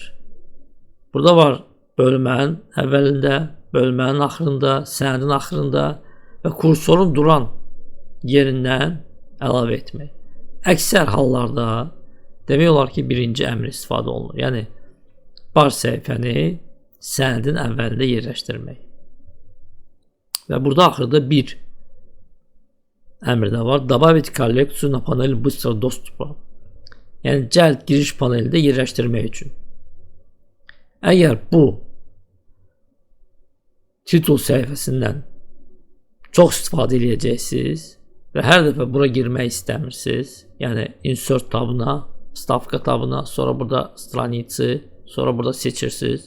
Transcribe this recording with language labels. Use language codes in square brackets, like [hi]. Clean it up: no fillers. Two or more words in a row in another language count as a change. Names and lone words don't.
[az] Burada var bölmənin əvvəlində, bölmənin axırında, sənədin axırında və kursorun duran yerindən əlavə etmək. Əksər hallarda demək olar ki, birinci əmr istifadə olunur. Yəni baş səhifəni sənədin əvvəlində yerləşdirmək. Və burada axırda bir əmr də var. [ru] Добавить коллекцию на панель быстрого доступа. [az] Yəni cəld giriş panelində yerləşdirmək üçün. Əgər bu titul səhifəsindən çox istifadə edəcəksiniz və hər dəfə bura girmək istəmirsiniz, yəni insert tabına, stavka tabına, sonra burada straniцы, sonra burada seçirsiniz.